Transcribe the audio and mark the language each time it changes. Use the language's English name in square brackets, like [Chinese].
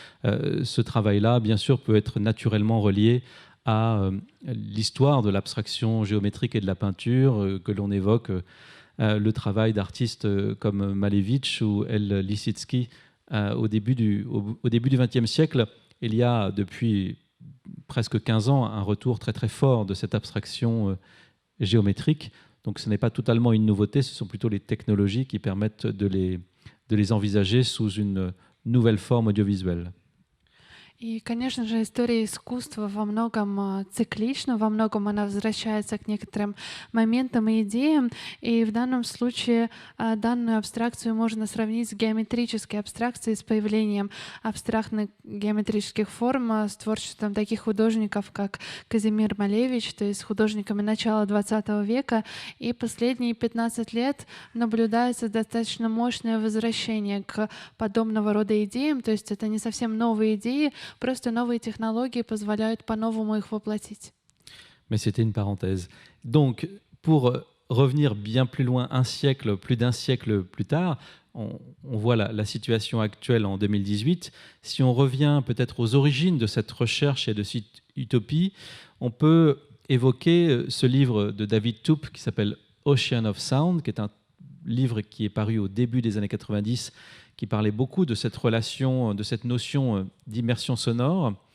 [French] Ce travail-là, bien sûr, peut être naturellement relié à l'histoire de l'abstraction géométrique et de la peinture, que l'on évoque le travail d'artistes comme Malevich ou El Lissitzky au début du XXe siècle. Il y a depuis presque 15 ans un retour très très fort de cette abstraction géométrique. Donc ce n'est pas totalement une nouveauté, ce sont plutôt les technologies qui permettent de les envisager sous une nouvelle forme audiovisuelle. [Russian] И, конечно же, история искусства во многом циклична, во многом она возвращается к некоторым моментам и идеям. И в данном случае данную абстракцию можно сравнить с геометрической абстракцией, с появлением абстрактных геометрических форм, с творчеством таких художников, как Казимир Малевич, то есть художниками начала XX века. И последние 15 лет наблюдается достаточно мощное возвращение к подобного рода идеям. То есть это не совсем новые идеи, просто новые технологии позволяют по-новому их воплотить. [French] Mais c'était une parenthèse. Donc, pour revenir bien plus loin, plus d'un siècle plus tard, on voit la situation actuelle en 2018. Si on revient peut-être aux origines de cette recherche et de cette utopie, on peut évoquer ce livre de David Toup qui s'appelle Ocean of Sound, qui est un livre qui est paru au début des années 90, qui parlait beaucoup de cette relation, de cette notion d'immersion sonore.